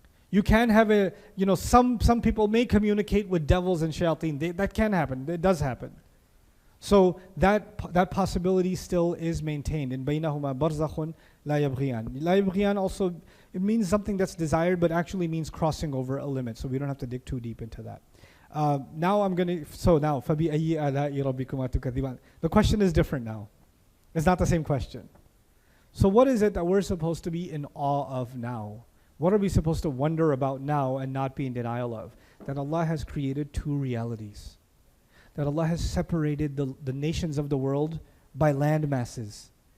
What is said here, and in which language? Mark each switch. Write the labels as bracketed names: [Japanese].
[English] You can have some people may communicate with devils and shayateen. That can happen. It does happen. So that possibility still is maintained. [Arabic] In بَيْنَهُمَا بَرْزَخٌ لَا يَبْغِيَانِ. [English] لَا يَبْغِيَانِ also, it means something that's desired, but actually means crossing over a limit. So we don't have to dig too deep into that. [Arabic] Now فَبِأَيِّ آلَاءِ رَبِّكُمَا تُكَذِّبَانِ. [English] The question is different now. It's not the same question. So what is it that we're supposed to be in awe of now? What are we supposed to wonder about now and not be in denial of? That Allah has created two realities. That Allah has separated the nations of the world by land masses.